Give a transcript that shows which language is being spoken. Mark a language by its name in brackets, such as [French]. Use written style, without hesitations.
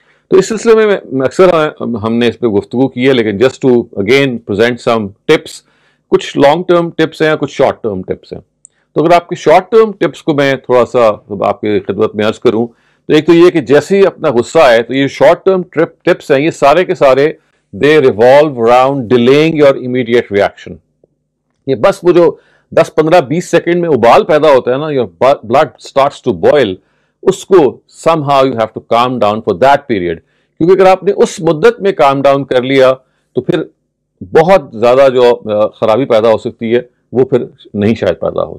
[Urdu] تو اس سلسلے میں اکثر ہم نے اس پہ گفتگو کی ہے، لیکن [English] just to again present some tips, [Urdu] کچھ لانگ ٹرم ٹپس ہیں، کچھ شارٹ ٹرم ٹپس ہیں. تو اگر آپ کے شارٹ ٹرم ٹپس کو میں تھوڑا سا آپ کی خدمت میں عرض کروں، تو ایک تو یہ کہ جیسے ہی اپنا غصہ آئے، تو یہ شارٹ ٹرم ٹپس ہیں، یہ سارے کے سارے [English] they revolve around delaying your immediate reaction. [Urdu] یہ بس وہ جو 10 15 20 سیکنڈ میں ابال پیدا ہوتا ہے نا، [English] your blood starts to boil، [Urdu] اس کو [English] somehow you have to calm down for that period. [Urdu] کیونکہ اگر آپ نے اس مدت میں [English] calm down [Urdu] کر لیا تو پھر بہت زیادہ جو خرابی پیدا ہو سکتی ہے وہ پھر نہیں شاید پیدا ہو.